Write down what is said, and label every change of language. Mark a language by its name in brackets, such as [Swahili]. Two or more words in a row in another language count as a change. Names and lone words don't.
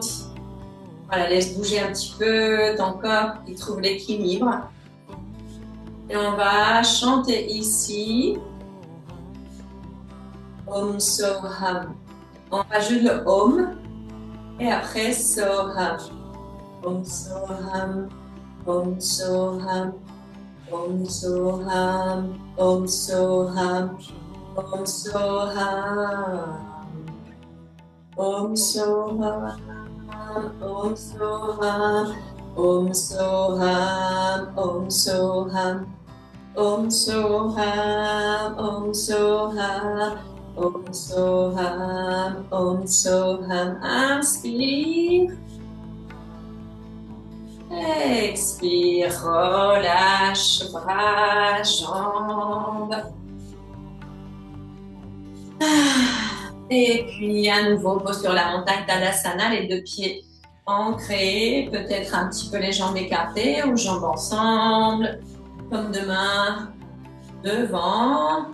[French] Voilà, laisse bouger un petit peu ton corps qui trouve l'équilibre. Et on va chanter ici. [Sanskrit] Om Soham. [French] On rajoute le Om et après Soham. [Sanskrit] Om Soham. Om Soham. Om Soham. Om Soham. Om Soham. Om Soham. Om Soham. Om Soham. Om Soham. Om Soham. Om Soham. Om Soham. Om Soham. [French] Inspire. Expire, relâche, bras, jambes. Et puis à nouveau, pose sur la montagne Tadasana, les deux pieds ancrés, peut-être un petit peu les jambes écartées ou jambes ensemble, comme demain, devant.